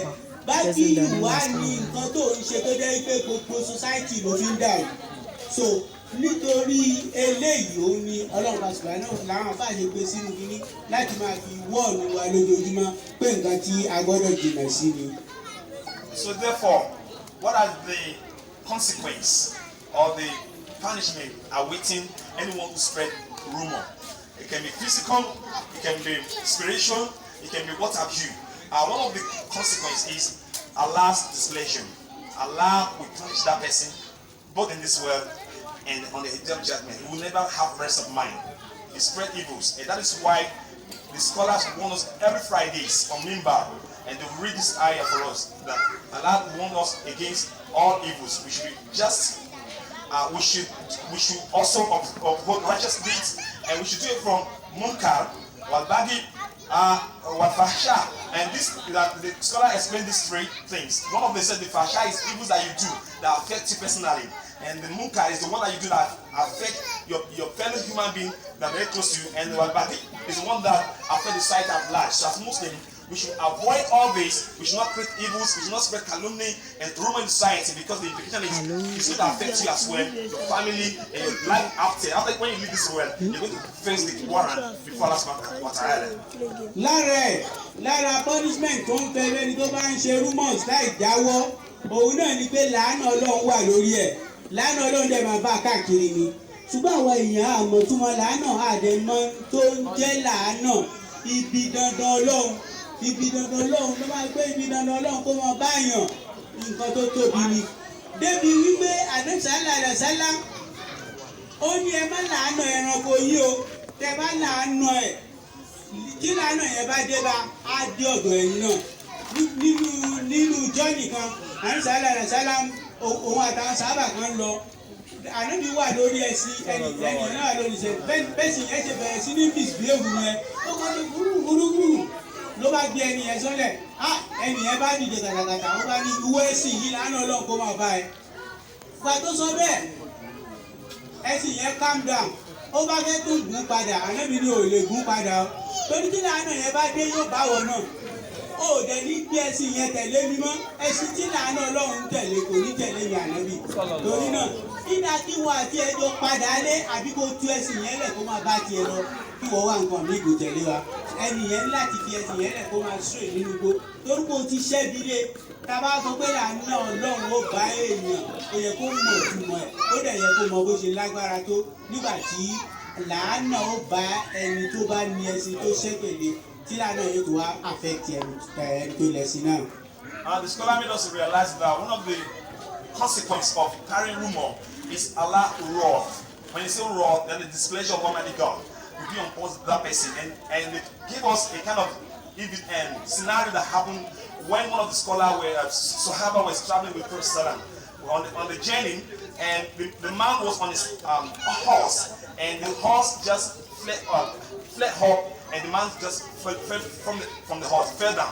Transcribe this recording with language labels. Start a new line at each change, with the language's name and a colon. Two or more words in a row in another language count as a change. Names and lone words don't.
Yoruba: Bájí ìwà ni nǹkan tó ń ṣe tó jẹ́ pé gbogbo society ló fi ń dàrú. So nítorí eléyìí òun ni Ọlọ́run bá ṣùgbọ́n náà làwọn afá ṣe gbé sínú kínní láti máa fi wọ́ọ̀nù wa lójoojúmọ́ pé nǹkan tí a gbọ́dọ̀ jìnnà sí ni.
English: So therefore, what are the consequence or the punishment awaiting anyone who spread rumor? It can be physical, it can be spiritual, it can be what have you. One of the consequences is Allah's displeasure. Allah will punish that person both in this world and on the day of judgment. He will never have rest of mind. He spread evils, and that is why the scholars warn us every Fridays on Mimbar, and they read this ayah for us that Allah warns us against all evils. We should be just. We should also uphold righteous deeds, and we should do it from
Arabic: منكر والبغي والفحشاء.
English: And this, the scholar explained these three things. One of them said the fahsha is evils that you do that affect you personally, and the munkar is the one that you do that affect your fellow human being that are very close to you, and the
Arabic: والبغي
English: is the one that affect the society at large. So as Muslims, we should avoid all this. We should not create evils. We should not spread calumny and rumor in society, because the implication is it's going to affect you as well, your family, and your life after. After when you leave this world, you're going to face the warrant before Allah
Arabic: سبحانه وتعالى.
Yoruba: Lára punishment tó ń fẹ́ lẹ́ni tó bá ń ṣe rumors láì jáwọ́, òun náà ni pé làánà Ọlọ́run wà lórí ẹ̀. Làánà Ọlọ́run dẹ̀ máa bá a káàkiri ni. Ṣùgbọ́n àwọn èèyàn àmọ̀túnmọ̀ làánà àdèmọ́ tó ń jẹ́ làánà ibi dandan Ọlọ́run. Ibi dandan Ọlọ́run ló máa gbé ibi dandan Ọlọ́run kó máa bá yàn nǹkan tó tóbi ni. Débi wípé Ànábì
Arabic: صلى الله عليه وسلم
Yoruba: ó ní ẹ má làánà ẹranko yìí o, tẹ bá làánà ẹ̀ kí làánà yẹn bá dé bá á dé ọ̀dọ̀ ẹ̀yin náà. Nínú jọ́ọ̀nì kan Ànábì
Arabic: صلى الله عليه وسلم
Yoruba: òun àtàwọn sábà kan lọ. Ànábì wà lórí ẹṣin ẹni náà lórí ṣe bẹ́sì yẹn ṣe bẹ̀rẹ̀ sí ní misbehave yẹn ó kọ́ ní gbúrúgbúrú ló bá gbé ẹni yẹn sọ́lẹ̀ ẹni yẹn bá dìde kàkàkàkà ó bá ní ìwé ẹṣin yìí làánà Ọlọ́run kó máa bá ẹ. Ìgbà tó sọ bẹ́ẹ̀ ẹṣin yẹn
English: calm down
Yoruba: ó bá fẹ́ tó gùn padà Ànábì ní ò lè gùn padà o torí tí làánà yẹn bá dé yóò bá wọ náà ó dẹ̀ ní gbé ẹṣin yẹn tẹ̀lé mi mọ́ ẹṣin tí làánà Ọlọ́run tẹ̀lé kò ní tẹ̀lé mi Ànábì torí náà nígbà tí wọ́n àti ẹjọ́ padà lé àbí kó tú ẹṣin yẹn lẹ̀ kó máa bá tiẹ̀ lọ kí wọ́n wá nǹkan mi kò tẹ̀lé wa ẹni yẹn ní láti fi ẹṣin yẹn lẹ̀ kó máa sún nínú igbó torí kó ti ṣẹ́bi lé tábà sọ pé làánà Ọlọ́run ó bá èèyàn ó yẹ kó mọ̀ ìtumọ̀ ẹ̀ ó dẹ̀ yẹ kó mọ bó ṣe lágbára tó nígbà tí làánà ó bá ẹni tó bá ní ẹṣin tó ṣẹ́pẹ̀lẹ̀ tí làánà yóò tó wá affect ẹni tó lẹ̀sìn náà.
English: The scholar made us realize that one of the consequences of carrying rumor is Allah wrath. When you say wrath, then the displeasure of Almighty God will be upon that person, and it give us a kind of scenario that happened when one of the scholars Sahaba was traveling with Prophet on the journey, and the man was on his horse, and the horse just fled up, and the man just fell from the horse, fell down.